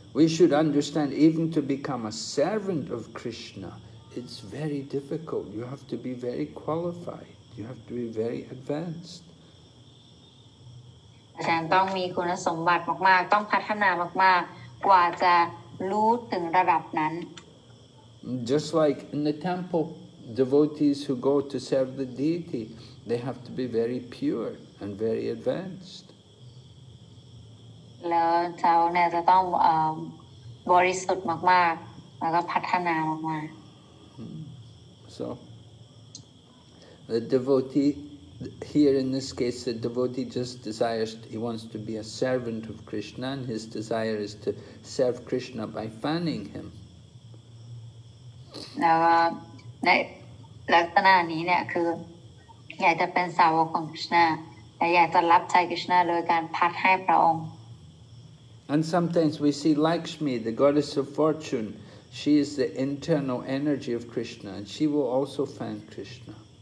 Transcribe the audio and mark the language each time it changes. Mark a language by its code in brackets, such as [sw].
[en] We should understand even to become a servant of Krishna, it's very difficult. You have to be very qualified. You have to be very advanced. [th] อาจารย์ต้องมีคุณสมบัติมากๆต้องพัฒนามากๆกว่าจะรู้ถึงระดับนั้น [en] Just like in the temple, devotees who go to serve the deity, they have to be very pure and very advanced. [th] แล้วเขาเนี่ยจะต้องบริสุทธิ์มากๆแล้วก็พัฒนามากๆ [en] So the devotee here in this case, the devotee just desires, he wants to be a servant of Krishna, and his desire is to serve Krishna by fanning him. [th] แล้วในลักษณะนี้เนี่ยคืออยากจะเป็นสาวกของคริชนาและอยากจะรับใช้คริชนาโดยการพัดให้พระองค์ [en] And sometimes we see Lakshmi, the goddess of fortune. She is the internal energy of Krishna, and she will also fan Krishna.